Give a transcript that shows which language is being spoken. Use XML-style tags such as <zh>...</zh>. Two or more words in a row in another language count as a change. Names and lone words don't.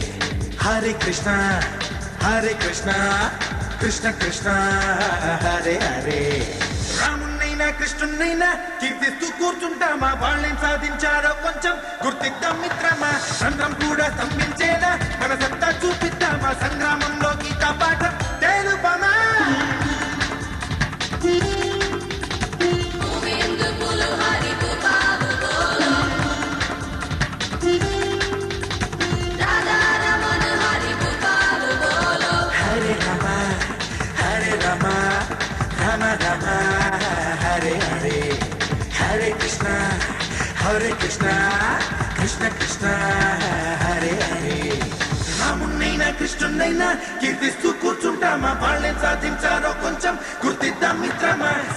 <sa>Hare Krishna, Hare Krishna, Krishna Krishna, Hare Hare.</sa> <te>రామున్నైనా కృష్ణున్నైనా కీర్తిస్తూ కూర్చుంటామా వాళ్ళేం సాధించారో కొంచెం గుర్తిద్దాం మిత్రమా సంగ్రామం కూడా స్తంభించేలా మన సత్తా చూపిద్దామా సంగ్రామంలో గీతా పాఠం తెలుపమా</te> <sa>Hare Rama, Hare Rama, Rama Rama, Hare Hare, Hare Krishna, Hare Krishna, Krishna Krishna, Hare Hare.</sa> <te>రామున్నైనా కృష్ణున్నైనా కీర్తిస్తూ కూర్చుంటామా వాళ్ళేం సాధించారో కొంచెం గుర్తిద్దాం మిత్రమా</te>